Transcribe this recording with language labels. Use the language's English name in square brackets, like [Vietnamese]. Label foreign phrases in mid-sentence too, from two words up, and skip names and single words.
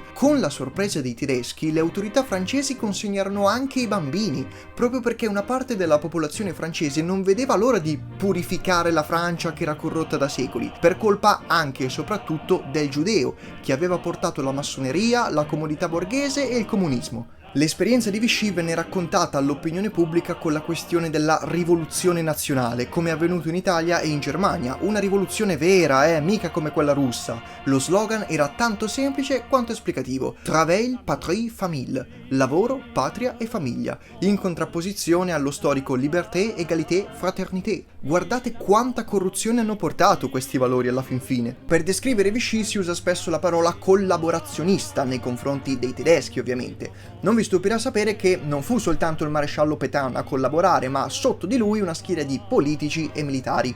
[Italian] Con la sorpresa dei tedeschi, le autorità francesi consegnarono anche i bambini, proprio perché una parte della popolazione francese non vedeva l'ora di purificare la Francia che era corrotta da secoli, per colpa anche e soprattutto del giudeo, che aveva portato la massoneria, la comodità borghese e il comunismo. L'esperienza di Vichy venne raccontata all'opinione pubblica con la questione della rivoluzione nazionale, come è avvenuto in Italia e in Germania, una rivoluzione vera, mica come quella russa. Lo slogan era tanto semplice quanto esplicativo: [French] Travail, patrie, famille, [Italian] lavoro, patria e famiglia, in contrapposizione allo storico [French] liberté, égalité, fraternité. [Italian] Guardate quanta corruzione hanno portato questi valori alla fin fine. Per descrivere Vichy si usa spesso la parola collaborazionista nei confronti dei tedeschi, ovviamente. Non vi stupirà sapere che non fu soltanto il maresciallo Pétain a collaborare, ma sotto di lui una schiera di politici e militari.